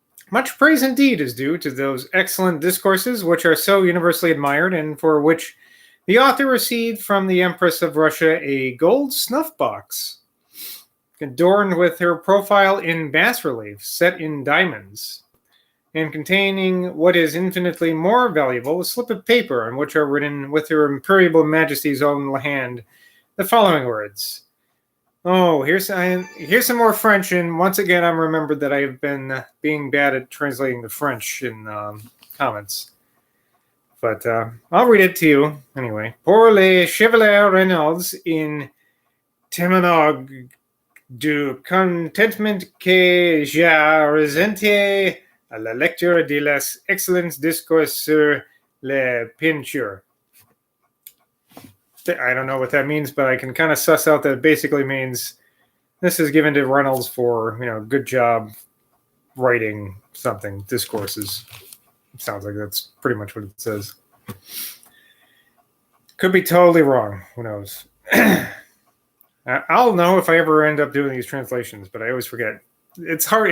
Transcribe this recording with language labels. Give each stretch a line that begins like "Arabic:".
English: Much praise indeed is due to those excellent discourses which are so universally admired and for which the author received from the Empress of Russia a gold snuff box, adorned with her profile in bas-relief, set in diamonds, and containing what is infinitely more valuable, a slip of paper on which are written with her Imperial Majesty's own hand the following words. Oh, here's some more French, and once again I'm remembered that I have been being bad at translating the French in comments. But I'll read it to you anyway.
French: Pour les Chevalier Reynolds in témoignage du contentement que j'ai ressenti à la lecture de les excellents discours sur les peintures.
English: I don't know what that means, but I can kind of suss out that it basically means this is given to Reynolds for, good job writing something, discourses. Sounds like that's pretty much what it says. Could be totally wrong. Who knows? I'll know if I ever end up doing these translations, but I always forget. It's hard.